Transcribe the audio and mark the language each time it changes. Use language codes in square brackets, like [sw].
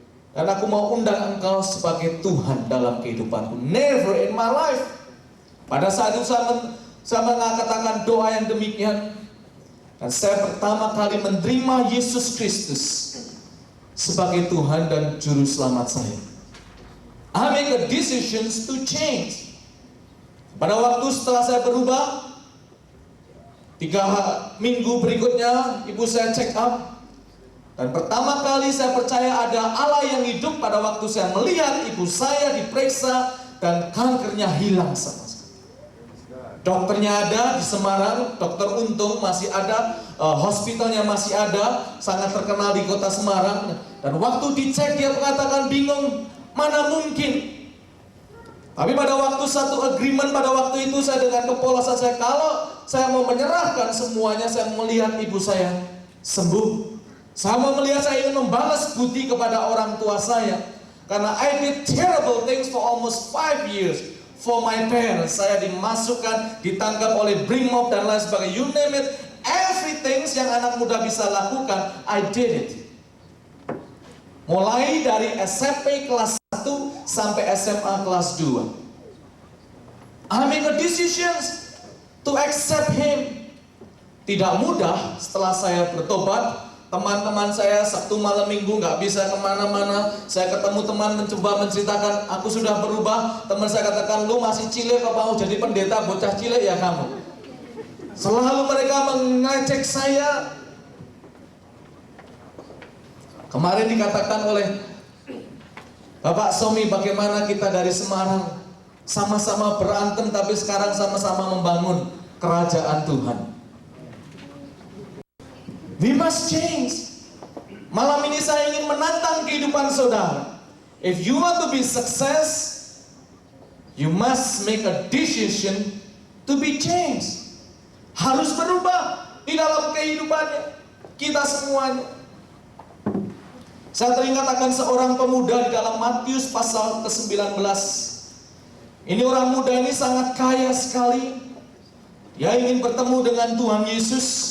[id] Dan aku mau undang engkau sebagai Tuhan dalam kehidupanku. [en] Never in my life. [id] Pada saat itu saya mengatakan doa yang demikian. Dan saya pertama kali menerima Yesus Kristus sebagai Tuhan dan Juru Selamat saya. [en] I make a decision to change. [id] Pada waktu setelah saya berubah, 3 minggu berikutnya ibu saya check up. Dan pertama kali saya percaya ada Allah yang hidup pada waktu saya melihat ibu saya diperiksa dan kankernya hilang sama sekali. Dokternya ada di Semarang, Dokter Untung masih ada, hospitalnya masih ada, sangat terkenal di kota Semarang. Dan waktu dicek dia mengatakan bingung, mana mungkin. Tapi pada waktu satu agreement pada waktu itu saya dengan kepolosan saya, kalau saya mau menyerahkan semuanya, saya melihat ibu saya sembuh. Saya mau melihat, saya ingin membalas budi kepada orang tua saya. Karena [en] I did terrible things for almost 5 years for my parents. [id] Saya dimasukkan, ditangkap oleh Brimob dan lain sebagainya. [en] You name it, everything [id] yang anak muda bisa lakukan, [en] I did it. [id] Mulai dari SMP kelas 1 sampai SMA kelas 2. [en] I make a decision to accept him. [id] Tidak mudah setelah saya bertobat. Teman-teman saya Sabtu malam minggu nggak bisa kemana-mana. Saya ketemu teman mencoba menceritakan, aku sudah berubah. Teman saya katakan, lu masih cilik, kok mau jadi pendeta bocah cilik ya kamu. Selalu mereka mengejek saya. Kemarin dikatakan oleh Bapak Somi, bagaimana kita dari Semarang sama-sama berantem tapi sekarang sama-sama membangun kerajaan Tuhan. [en] We must change. [id] Malam ini saya ingin menantang kehidupan saudara. [en] If you want to be success, you must make a decision to be changed. [id] Harus berubah di dalam kehidupannya kita semuanya. Saya teringat akan seorang pemuda di dalam Matius pasal ke-19. Ini orang muda ini sangat kaya sekali. Dia ingin bertemu dengan Tuhan Yesus.